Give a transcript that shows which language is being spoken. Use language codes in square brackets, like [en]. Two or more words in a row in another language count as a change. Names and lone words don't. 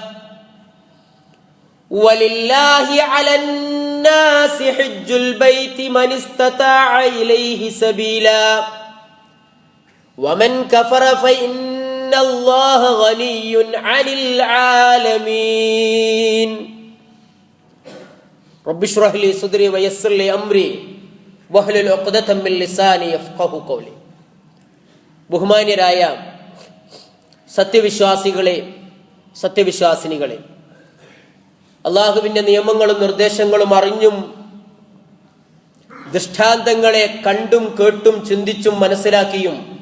[ar] ولله على الناس حج البيت من استطاع إليه سبيلا ومن كفر فإن الله غني عن العالمين رب اشرح لي صدري ويسر لي أمري واحلل عقدة من لساني يفقهوا قولي [ml] ബഹുമാന്യരായ സത്യവിശ്വാസികളെ സത്യവിശ്വാസിനികളെ അള്ളാഹുവിൻ്റെ നിയമങ്ങളും നിർദ്ദേശങ്ങളും അറിഞ്ഞും ദൃഷ്ടാന്തങ്ങളെ കണ്ടും കേട്ടും ചിന്തിച്ചും മനസ്സിലാക്കിയും